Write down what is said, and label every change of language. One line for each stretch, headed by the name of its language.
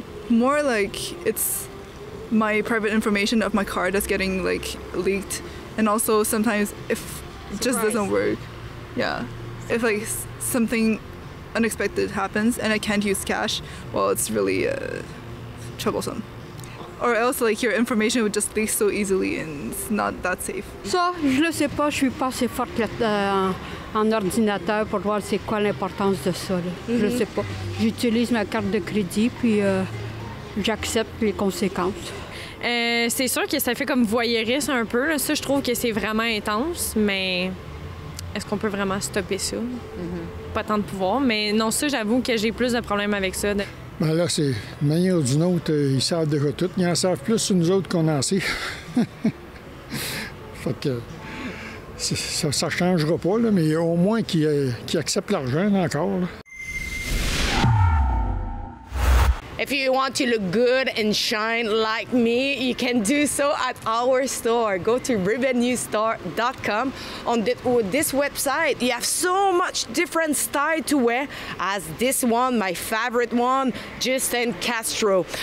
English: More like it's my private information of my card that's getting like leaked, and also sometimes if it just doesn't work, if like something unexpected happens and I can't use cash, well, it's really troublesome. Or else like your information would just leak so easily and it's not that safe.
French: Ça, je ne sais pas, je suis pas assez forte en ordinateur pour voir c'est quoi l'importance de ça. Je ne sais pas. J'utilise ma carte de crédit puis j'accepte les conséquences. C'est sûr que ça fait comme voyeuriste un peu. Là. Ça, je trouve que c'est vraiment intense, mais est-ce qu'on peut vraiment stopper ça? Pas tant de pouvoir, mais non, ça, j'avoue que j'ai plus de problèmes avec ça. Ben là, c'est d'une manière ou d'une autre, ils savent déjà tout. Ils en savent plus sur nous autres qu'on en sait. Fait que ça changera pas, là, mais au moins qu'ils acceptent l'argent encore. Là.
English: If you want to look good and shine like me, you can do so at our store. Go to ribbonnewstore.com. On this website, you have so much different style to wear, as this one, my favorite one, Justin Castro.